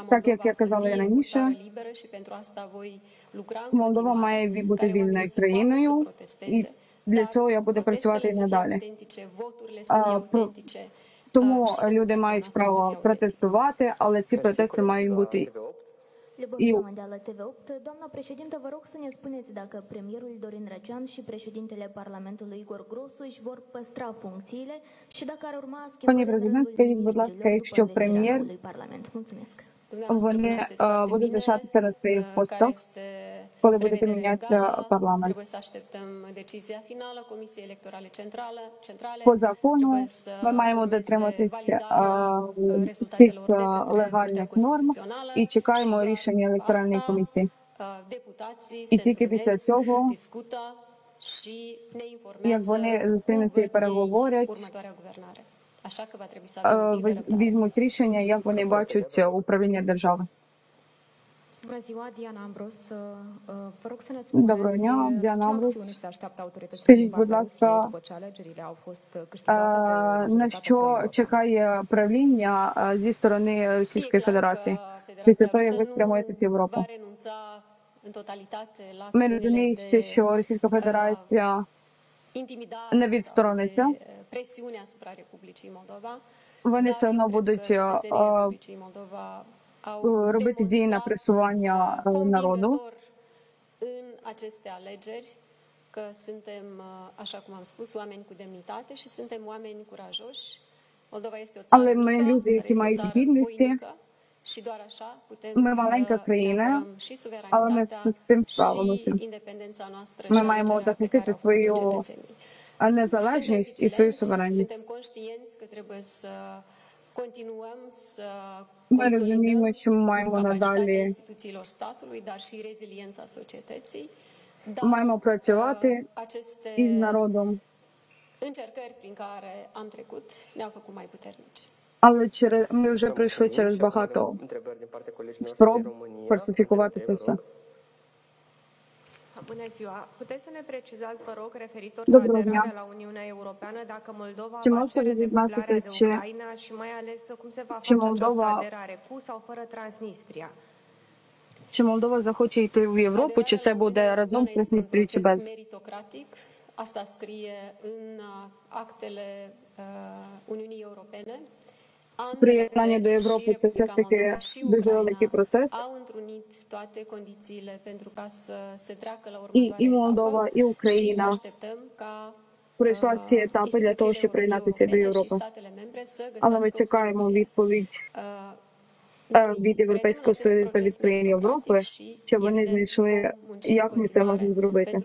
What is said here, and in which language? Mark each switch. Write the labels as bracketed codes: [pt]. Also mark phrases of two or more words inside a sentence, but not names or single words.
[uk] Так як [ro] Moldova [uk] я [ro] să [uk] казала і [ro] fie o țară [uk] раніше, [ro] liberă și pentru asta voi lucra în [uk] Молдова [ro] continuare, [uk] має бути [ro] care oamenii [uk] вільною [ro] să poată să [uk] країною, і [ro] protesteze, [uk] для [ro] dar [uk] цього я буду працювати [ro] protestele [uk] і [ro] să fie [uk] надалі. [ro] autentice, voturile să fie autentice, [uk] Тому [ro] și [uk] люди [ro] democrația [uk] мають [ro] noastră să [uk] право [ro] fie autentică. [uk] протестувати, але ці протести мають бути [ro] Lebăvița Mondială TV8. Doamna președintă, vă rog să ne spuneți dacă premierul Dorin Răcean și președintele Parlamentului Igor Grosu își vor păstra funcțiile și dacă ar urma [uk] Пані [ro] schimbări în [uk] президент, [ro] rândul [uk] скажіть, будь ласка, [ro] ministrilor [uk] якщо [ro] după învestirea [uk] прем'єр, [ro] noului Parlament. Mulțumesc. Dumneavoastră [uk] вони [ro] cunoașteți foarte [uk] будуть [ro] bine, [uk] лишатися на своїх [ro] care [uk] постах, [ro] este [uk] коли буде [ro] prevederea [uk] мінятися [ro] legală. [uk] парламент. [ro] Trebuie să așteptăm decizia finală Comisiei Electorale Centrale. [uk] По закону [ro] Trebuie să [uk] ми маємо [ro] urmeze [uk] дотриматися [ro] validarea [uk] всіх [ro] rezultatelor de către Curtea [uk] легальних норм [ro] Constituțională [uk] і чекаємо [ro] și doar [uk] рішення [ro] după [uk] електоральної [ro] asta [uk] комісії. [ro] deputații [uk] І [ro] se [uk] тільки після [ro] întrunesc, [uk] цього, [ro] discută și ne [uk] як [ro] informează [uk] вони [ro] cum [uk] зустрінуться і [ro] văd ei [uk] переговорять, [ro] următoarea guvernare. Așa că va trebui să avem o liberă răbdare. [uk] візьмуть рішення, як вони бачать управління держави. [ro] Bună ziua, Diana Ambros. Vă rog să ne [uk] Доброго [ro] spuneți [uk] дня, [ro] ce [uk] Діана [ro] acțiuni [uk] Амброс. [ro] se așteaptă autoritățile [uk] Скажіть, [ro] din [uk] будь [ro] partea Rusiei [uk] ласка, [ro] după ce alegerile au fost câștigate de [uk] на [ro] majoritatea [uk] що [ro] pro-europeană? [uk] чекає правління зі сторони [ro] E [uk] Російської [ro] clar că [uk] Федерації після [ro] Federația [uk] того, як ви [ro] Rusă [uk] спрямуєтесь в [ro] nu va [uk] Європу? [ro] renunța în totalitate la [uk] Ми [ro] acțiunile [uk] розуміємо, [ro] de [uk] що Російська Федерація [ro] intimidare [uk] не [ro] sau [uk] відсторониться. [ro] de presiune asupra Republicii Moldova. [uk] Вони [ro] Dar [uk] все одно [ro] eu cred [uk] будуть [ro] că cetățenii Republicii Moldova au [uk] робити дії на [ro] demonstrat [uk] пресування народу. [ro] convingător în aceste alegeri că suntem, așa cum am spus, oameni cu demnitate și suntem oameni curajoși. Moldova este o țară [uk] Але ми [ro] mică, [uk] люди, [ro] dar [uk] які [ro] este o [uk] мають [ro] țară [uk] гідності. [ro] voinică și doar așa putem [uk] Ми [ro] să [uk] маленька [ro] ne [uk] країна, [ro] apărăm și [uk] але ми [ro] suveranitatea [uk] з тим [ro] și [uk] справимося. [ro] independența noastră [uk] Ми [ro] și [uk] маємо [ro] alegerea pe care [uk] захистити [ro] au făcut-o [uk] свою [ro] cetățenii. [uk] незалежність і свою суверенність. Ми розуміємо, що ми маємо надалі маємо працювати із народом. Але ми вже пройшли через багато спроб фальсифікувати це все. [ro] Bună ziua! Puteți să ne precizați, vă rog, referitor la [uk] Доброго дня. [ro] aderarea la Uniunea Europeană, dacă Moldova [uk] Чи [ro] va [uk] можете [ro] cere [uk] розізнатися, [ro] decuplarea de [uk] чи [ro] Ucraina și mai ales cum se va [uk] чи [ro] face această [uk] Молдова [ro] aderare, cu sau fără Transnistria? [uk] чи Молдова захоче йти в Європу, чи це буде разом з Трансністрією, чи без? [ro] Asta scrie în actele Uniunii Europene. [uk] Приєднання до Європи – це все ж таки дуже великий процес. І Молдова, і Україна пройшла всі етапи для того, щоб приєднатися до Європи. Але ми чекаємо відповідь від Європейського Союзу та від країн Європи, щоб вони знайшли, як ми це можемо зробити.